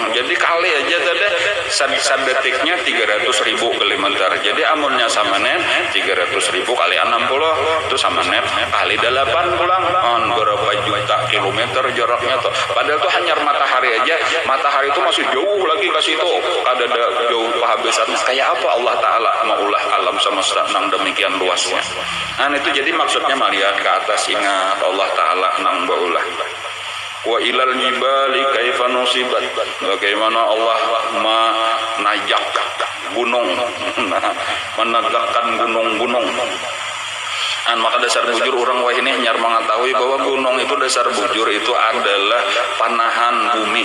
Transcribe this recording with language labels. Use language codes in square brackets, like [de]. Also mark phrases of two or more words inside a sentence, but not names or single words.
[bjn] Jadi kali aja tadi detiknya 300.000 kilometer. Jadi amunnya sama net 300.000 kali 60 itu sama net kali 8 pulang. Berapa juta kilometer jaraknya tuh. Padahal tuh hanya matahari aja. Matahari itu masih jauh lagi ke situ. Ada jauh kehabisan. Kayak apa Allah Ta'ala maulah alam semesta nang demikian luasnya. Nah itu jadi maksudnya melihat ke atas, ingat Allah Ta'ala nang baulah. [ar] وإلى الجبال كيف نصبت. [bjn] Bagaimana Allah menajak gunung, menegakkan gunung-gunung. Maka dasar bujur orang wah ini nyar mengetahui bahwa gunung itu dasar bujur itu adalah panahan bumi.